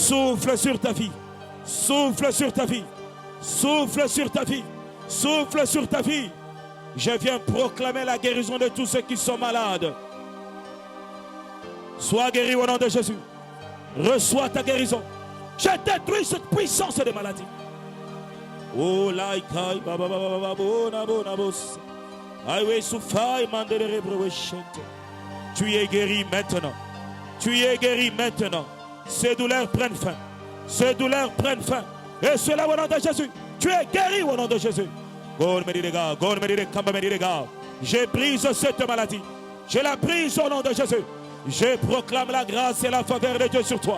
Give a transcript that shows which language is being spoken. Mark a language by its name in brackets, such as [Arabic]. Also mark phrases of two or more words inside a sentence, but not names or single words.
[French] Souffle sur ta vie. Souffle sur ta vie. Souffle sur ta vie. Souffle sur ta vie. Je viens proclamer la guérison de tous ceux qui sont malades. Sois guéri au nom de Jésus. Reçois ta guérison. Je détruis cette puissance de maladie. Oh, laikai, baba, baba, baba, bona, bona, bos. Aïe, soufai, mandele, rebreweshente. Tu es guéri maintenant. Tu es guéri maintenant. Ces douleurs prennent fin. Ces douleurs prennent fin. Et cela au nom de Jésus. Tu es guéri au nom de Jésus. Je brise cette maladie. Je la brise au nom de Jésus. Je proclame la grâce et la faveur de Dieu sur toi.